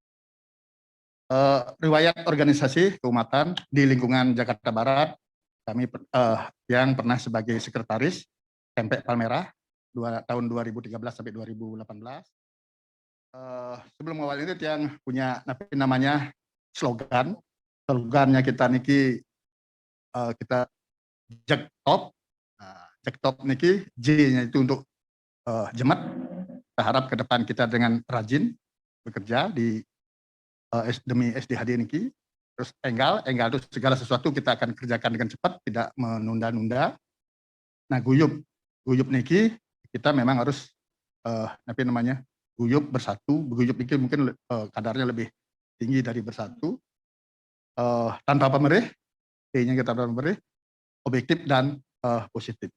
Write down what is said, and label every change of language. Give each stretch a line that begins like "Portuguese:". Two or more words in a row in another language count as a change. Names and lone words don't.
Indonesian: Riwayat organisasi keumatan di lingkungan Jakarta Barat, kami yang pernah sebagai sekretaris Tempek Palmerah tahun 2013 sampai 2018. Sebelum awal itu yang punya namanya slogannya kita niki kita Jaktop. Jaktop niki J-nya itu untuk jemaat. Kita harap ke depan kita dengan rajin bekerja di demi SDHD niki. Terus enggal itu segala sesuatu kita akan kerjakan dengan cepat, tidak menunda-nunda. Nah, guyup niki kita memang harus guyup bersatu. Guyup niki mungkin kadarnya lebih tinggi dari bersatu. Tanpa pemerih, T-nya kita tanpa pemerih, objektif dan positif.